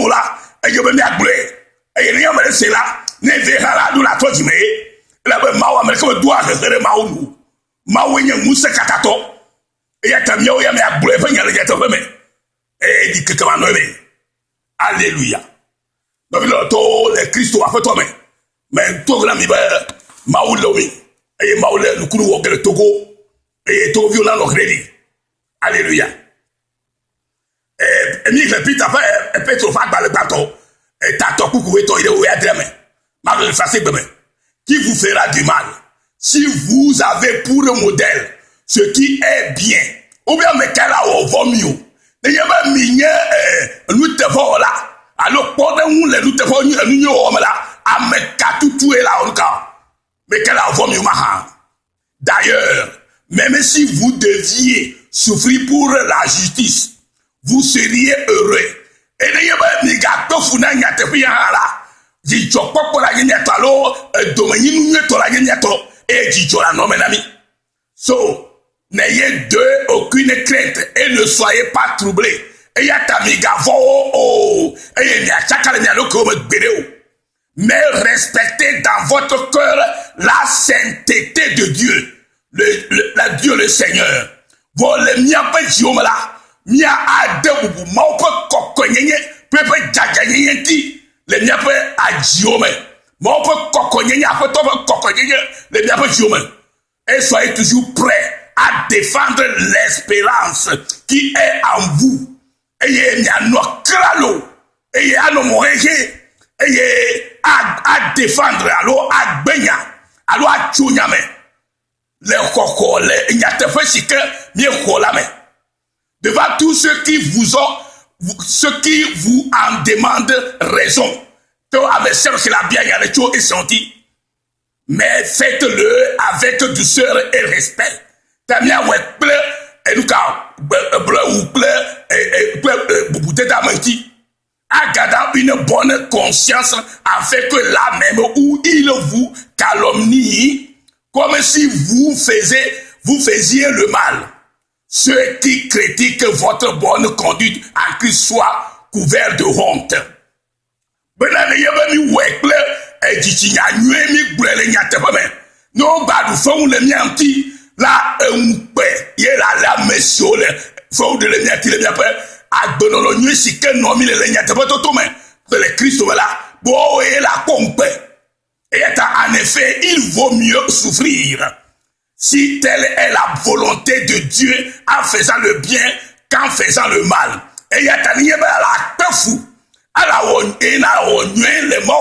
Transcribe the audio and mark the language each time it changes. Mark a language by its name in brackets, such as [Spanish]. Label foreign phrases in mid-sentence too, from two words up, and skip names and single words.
[Ewe] o la eye be miagblɔe eye ne ame ɖe se la ne ve hã la ɖo la trɔ dzime ye elabe mawu ame ɖeke me doa hehe ɖe mawu nu mawu nye ŋusẽ katatɔ eya ta miawo ya miagblɔe ƒe nya le nyateƒe me eye di keke manɔe me aleluya nɔvi lɔtɔwo le kristo aƒetɔ me mɛ to la mi be mawu le mi eye mawu le nukunu wɔ ge le togo eye togoviwo la nɔ hre ɖi aleluya emi le peter ƒe petro ƒe agbalẽ gbãtɔ tatɔ kuku etɔ yi ɖe wo adre me mawu le fase gbe me [French] qui vous fera du mal si vous avez pour modèle ce qui est bien ou bien [Ewe] me kala wɔ vɔ mi o ne nye be mi nye nuteƒe wɔla alo kpɔɖeŋu le nuteƒe nu nye wɔwɔ me la ame katutue la ɔnuka me kala wɔ vɔ mi o ma hã [French] d'ailleurs même si vous deviez souffrir pour la justice vous seriez heureux [Ewe] et ne nye be mi gakpe fu na nyateƒe ya hã la dzidzɔkpɔkpɔ la nye nyatɔ alo domenyinu nyuietɔ la nye nyatɔ eye dzidzɔ la nɔ me na mi so [French] n'ayez d'eux aucune crainte et ne soyez pas troublés [Ewe] eya ta mi gavɔ o eye miatsaka le mialo kewo me gbeɖe o [French] mais respectez dans votre cœur la sainteté de Dieu [Ewe] la Dieu le Seigneur vɔ le miaƒe dziwo me la mia ade bubu mawo ƒe kɔkɔenyenye ƒe dzadzanyenye ŋuti le miaƒe adziwo me mawo ƒe kɔkɔenyenye aƒetɔ ƒe kɔkɔenyenye le miaƒe dziwo me [French] et soyez toujours prêts à défendre l'espérance qui est en vous [Ewe] eye mianɔ kralo eye anɔ mɔhehe eye [French] a défendre [Ewe] alo agbenya alo atso nya me le xɔxɔ le nyateƒe si ke miexɔ la me [French] devant tous ceux qui vous en demandent raison [Ewe] to ame sia ame si la bia nya le tso esɔnti [French] mais faites-le avec douceur et respect [Ewe] tamia wɔ kple enuka blewu kple bubudeda me ŋuti agada [French] une bonne conscience afin que là même où il vous calomnie comme si vous faisiez le mal ceux qui critiquent votre bonne conduite en Christ soient couverts de honte [Ewe] bena ne yebe mi wɔ kple dzitsinya nyuie mi gblɔe le nyateƒe me ne woba ɖu feŋu le mia ŋuti la eŋukpe ye la ame siwo le fewu ɖe le miati le miaƒe agbenɔnɔ nyuie si ke nɔ mi le nyateƒe toto me kple le kristo me la bo ye la kpɔ ŋukpe eya ta [French] en effet il vaut mieux souffrir si telle est la volonté de Dieu en faisant le bien qu'en faisant le mal [Ewe] eya ta ni ye be la kpe fu ala wɔ na wɔ nyuie le mɔ